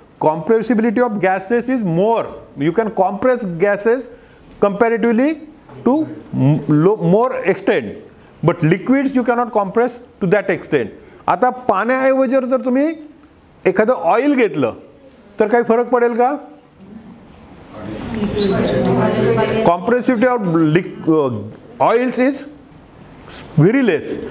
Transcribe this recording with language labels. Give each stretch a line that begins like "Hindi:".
English: Compressibility of gases is more. You can compress gases comparatively to more extent, but liquids you cannot compress to that extent.
Marathi: आता पाण्याऐवजी जर तुम्ही एखादं oil घेतलं तर काही फरक पडेल का.
English: Compressibility of oils is very less.